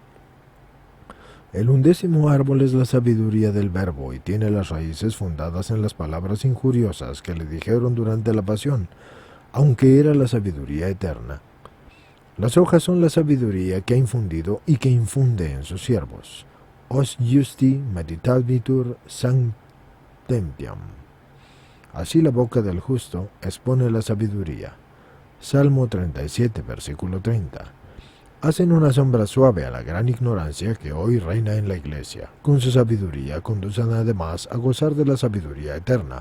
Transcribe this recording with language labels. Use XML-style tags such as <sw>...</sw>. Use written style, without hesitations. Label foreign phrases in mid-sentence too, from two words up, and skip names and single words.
<es>El 11º árbol es la sabiduría del Verbo y tiene las raíces fundadas en las palabras injuriosas que le dijeron durante la pasión, aunque era la sabiduría eterna. Las hojas son la sabiduría que ha infundido y que infunde en sus siervos.</es> <la>Os justi meditabitur sanctentiam.</la> <es>Así la boca del justo expone la sabiduría. Salmo 37, versículo 30. Hacen una sombra suave a la gran ignorancia que hoy reina en la Iglesia. Con su sabiduría conducen además a gozar de la sabiduría eterna.</es>